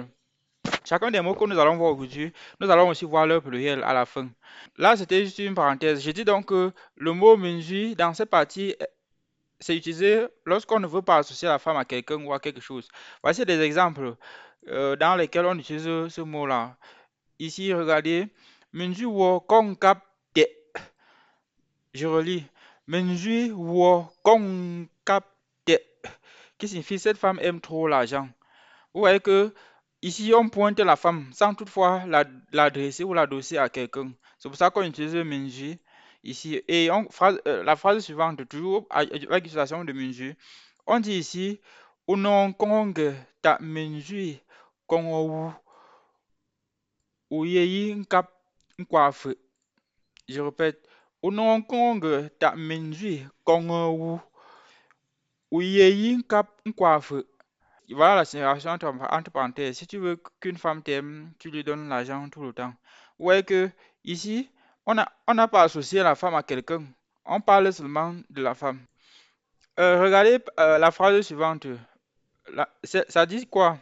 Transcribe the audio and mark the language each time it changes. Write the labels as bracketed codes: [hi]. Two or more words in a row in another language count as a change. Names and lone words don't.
[fr] Chacun des mots que nous allons voir aujourd'hui, nous allons aussi voir leur pluriel à la fin. Là, c'était juste une parenthèse. Je dis donc que le mot menji dans cette partie c'est utilisé lorsqu'on ne veut pas associer la femme à quelqu'un ou à quelque chose. Voici des exemples dans lesquels on utilise ce mot-là. Ici, regardez. [bbj] Menju wo kong kap te. [fr] Je relis. [bbj] Menju wo kong kap te. [fr] Qui signifie cette femme aime trop l'argent. Vous voyez que ici, on pointe la femme sans toutefois l'adresser ou l'adosser à quelqu'un. C'est pour ça qu'on utilise menju ici. Et la phrase suivante, toujours avec l'utilisation de menju. On dit ici, [bbj] unon kong ta menjui kong wu uyeyi nkap nkwafe. [fr] Je répète, [bbj] unon kong ta menjui kong wu uyeyi nkap nkwafe. [fr] Voilà la séparation entre parenthèses. Si tu veux qu'une femme t'aime, tu lui donnes l'argent tout le temps. Vous voyez que ici, on n'a pas associé la femme à quelqu'un. On parle seulement de la femme. Regardez la phrase suivante. Ça dit quoi?